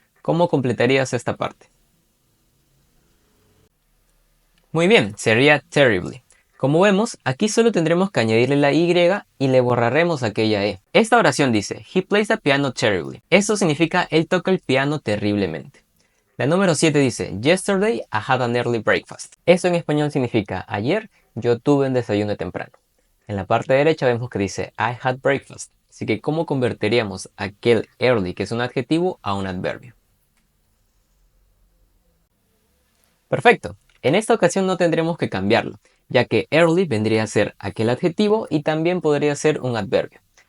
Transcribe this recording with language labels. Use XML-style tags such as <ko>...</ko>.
<es>¿Cómo completarías esta parte? Muy bien, sería terribly. Como vemos, aquí solo tendremos que añadirle la Y y le borraremos aquella E. Esta oración dice</es> <en>he plays the piano terribly.</en> <es>Eso significa él toca el piano terriblemente. La número 7 dice</es> <en>yesterday I had an early breakfast.</en> <es>Eso en español significa ayer yo tuve un desayuno temprano. En la parte derecha vemos que dice</es> <en>I had breakfast.</en> <es>Así que, ¿cómo convertiríamos aquel early, que es un adjetivo, a un adverbio? Perfecto. En esta ocasión no tendremos que cambiarlo, ya que early vendría a ser aquel adjetivo y también podría ser un adverbio.</es>